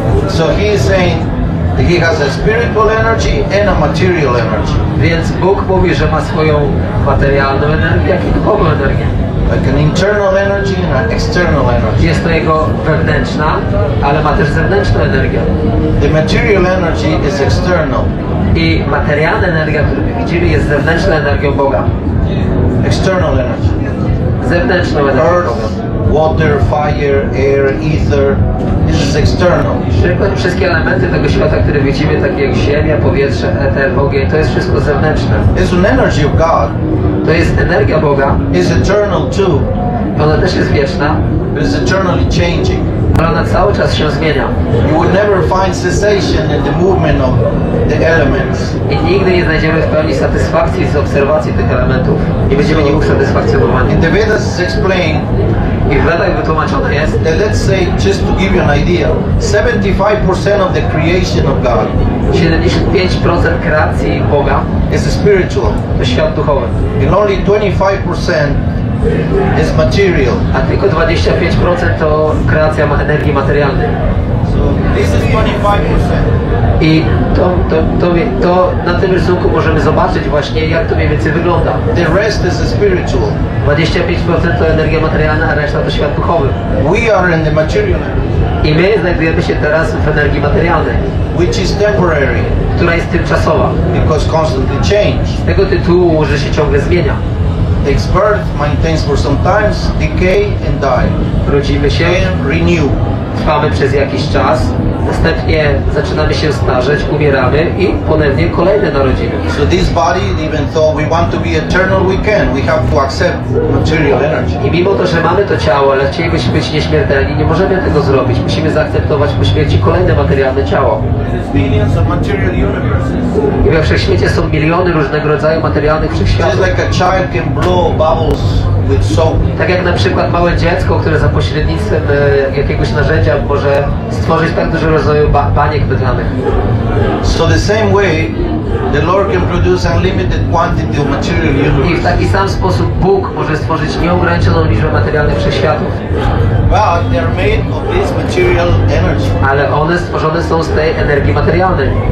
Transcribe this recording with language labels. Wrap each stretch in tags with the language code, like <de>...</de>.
<en>So He is saying that He has a spiritual energy and a material energy.</en> <pl>Więc Bóg mówi, że ma swoją materialną energię, jak i duchową energię.</pl> <en>Like an internal energy and an external energy.</en> <pl>Jest to jego wewnętrzna, ale ma też zewnętrzną energię.</pl> <en>The material energy is external.</en> <pl>I materialna energia, którą widzimy, jest zewnętrzną energią Boga.</pl> <en>External energy.</en> <pl>Zewnętrzną energią Boga.</pl> <en>Earth, water, fire, air, ether. This is external.</en> <pl>Wszystkie elementy tego świata, które widzimy, takie jak ziemia, powietrze, eter, ogień, to jest wszystko zewnętrzne.</pl> <en>It's an energy of God.</en> <pl>To jest energia Boga.</pl> <en>It's eternal too.</en> <pl>Ona też jest wieczna,</pl> <en>But it's eternally changing.</en> <pl>ale ona cały czas się zmienia.</pl> <en>You would never find cessation in the movement of the elements.</en> <pl>I nigdy nie znajdziemy w pełni satysfakcji z obserwacji tych elementów. Nie będziemy nich usatysfakcjonowani.</pl> <en>In the Vedas is explained</en> <pl>I w Vedach wytłumaczone jest,</pl> <en>that, let's say, just to give you an idea, 75% of the creation of God</en> <pl>75% kreacji Boga</pl> <en>is spiritual,</en> <pl>to świat duchowy,</pl> <en>and only 25% is material.</en> <pl>a tylko 25% to kreacja energii materialnej.</pl> <en>So this is 25%.</en> <pl>I to na tym rysunku możemy zobaczyć właśnie, jak to mniej więcej wygląda.</pl> <en>The rest is spiritual.</en> <pl>25% to energia materialna, a reszta to świat duchowy.</pl> <en>We are in the material energy,</en> <pl>I my znajdujemy się teraz w energii materialnej,</pl> <en>which is temporary</en> <pl>która jest tymczasowa.</pl> <en>because constantly change.</en> <pl>Z tego tytułu, że się ciągle zmienia.</pl> <en>Takes birth, maintains for some times, decay and die.</en> <pl>Rodzimy się,</pl> <en>And renew.</en> <pl>trwamy przez jakiś czas, następnie zaczynamy się starzeć, umieramy i ponownie kolejne narodziny.</pl> <en>So this body, even though we want to be eternal, we can. We have to accept material energy.</en> <pl>I mimo to, że mamy to ciało, ale chcielibyśmy być nieśmiertelni, nie możemy tego zrobić. Musimy zaakceptować po śmierci kolejne materialne ciało.</pl> <en>There's billions of material universes.</en> <pl>I we wszechświecie są miliony różnego rodzaju materialnych</pl> <en>Just</en> <pl>wszechświatów.</pl> <en>like a child can blow bubbles with soap.</en> <pl>Tak jak na przykład małe dziecko, które za pośrednictwem jakiegoś narzędzia może stworzyć tak dużo rodzaju baniek bydlanych.</pl> <en>So the same way, the Lord can produce unlimited quantity of material</en> <pl>I w</pl> <en>universe.</en> <pl>taki sam sposób Bóg może stworzyć nieograniczoną liczbę materialnych wszechświatów.</pl> <en>But they are made of this material energy.</en> <pl>Ale one stworzone są z tej energii materialnej.</pl>